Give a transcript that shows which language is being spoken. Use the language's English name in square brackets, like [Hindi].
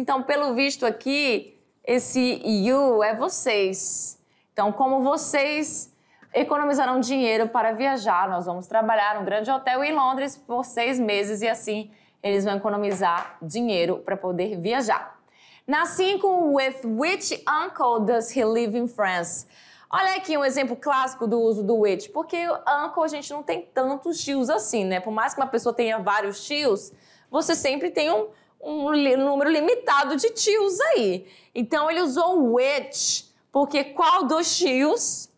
[Portuguese] Então, pelo visto aqui, esse you é vocês. Então, como vocês economizarão dinheiro para viajar, nós vamos trabalhar num grande hotel em Londres por 6 meses e assim eles vão economizar dinheiro para poder viajar. [English] Na 5, with which uncle does he live in France? [Portuguese] Olha aqui um exemplo clássico do uso do which, porque uncle a gente não tem tantos tios assim, né? Por mais que uma pessoa tenha vários tios, você sempre tem um número limitado de tios aí. Então ele usou which, porque qual dos tios?